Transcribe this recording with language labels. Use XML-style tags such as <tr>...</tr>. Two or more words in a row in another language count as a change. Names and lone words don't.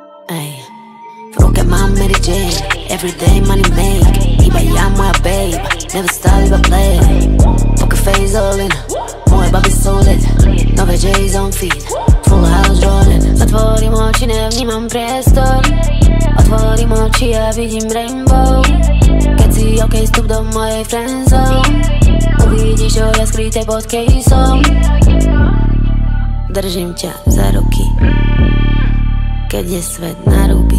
<sk>Ej, v ruke mám Mary Jane,</sk> <en>everyday money make.</en> <sk>Iba ja, moja babe,</sk> <en>never stop,</en> <sk>iba play.</sk> <en>Poker face all in, moje baby solid. Nové J's on feed, full house rolling.</en> <sk>Zatvorím oči, nevnímam priestor. Otvorím oči a vidím rainbow. Keď si OK, vstup do mojej friendzone. Uvidíš, čo je skryté pod caseom. Držím ťa za ruky, keď je svet na ruby.</sk>